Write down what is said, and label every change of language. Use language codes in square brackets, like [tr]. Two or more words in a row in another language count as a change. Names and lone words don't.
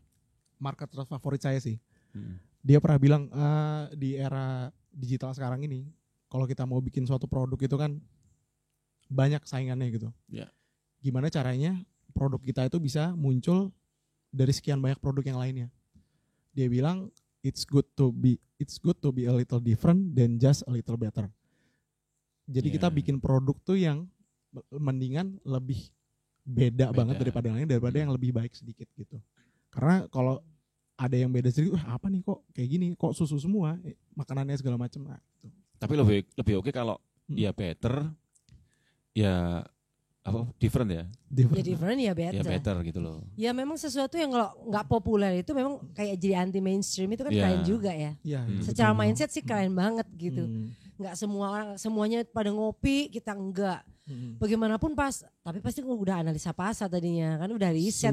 [id] marketer favorit saya sih. Dia pernah bilang di era digital sekarang ini, kalau kita mau bikin suatu produk itu kan banyak saingannya gitu. Ya. Gimana caranya produk kita itu bisa muncul dari sekian banyak produk yang lainnya. Dia bilang [en] it's good to be a little different than just a little better. [id] Jadi kita bikin produk tuh yang mendingan lebih beda banget daripada yang lain, daripada yang lebih baik sedikit gitu. Karena kalau ada yang beda sedikit, apa nih kok kayak gini, kok susu semua, makanannya segala macam. Nah, gitu. Tapi lebih oke kalau ya better, ya apa different ya. Ya different ya better. Ya better gitu loh. Ya memang sesuatu yang kalau nggak populer itu memang kayak jadi anti mainstream itu kan keren juga ya. Iya, Secara betul. mindset sih keren banget gitu. Nggak semua orang semuanya pada ngopi, kita enggak. Bagaimanapun tapi pasti udah analisa pasar tadinya kan, udah riset